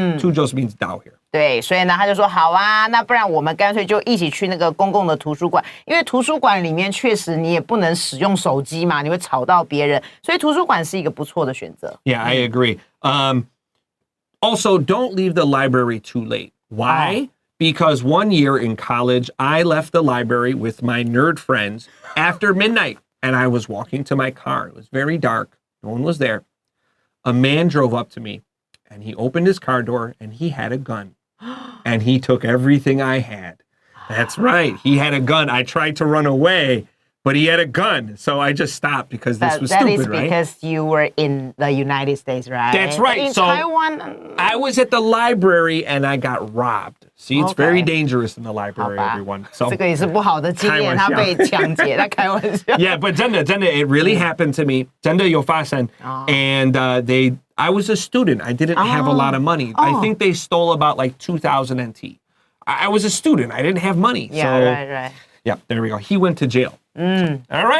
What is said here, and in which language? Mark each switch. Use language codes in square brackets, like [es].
[en] To just means 到 here. [zh] 对，所以呢，他就说好啊，那不然我们干脆就一起去那个公共的图书馆，因为图书馆里面确实你也不能使用手机嘛，你会吵到别人，所以图书馆是一个不错的选择。 [en] Yeah, I agree. Also, don't leave the library too late. Why? Because one year in college, I left the library with my nerd friends after midnight, and I was walking to my car. It was very dark. No one was there. A man drove up to me, and he opened his car door, and he had a gun. And he took everything I had. That's right. He had a gun. I tried to run away, but he had a gun. So I just stopped because this was stupid, right? That is because you were in the United States, right? That's right. In so Taiwan, I was at the library and I got robbed. See, it's very dangerous in the library, everyone. So [zh] 这个也是不好的经验，他被抢劫，他开玩笑。 [en] Yeah, but [zh] 真的, [en] it really happened to me. [zh] 真的有发生. [en] And I was a student. I didn't have a lot of money. I think they stole about like 2,000 NT. I was a student. I didn't have money. Yeah, so, right. Yeah, there we go. He went to jail. All right.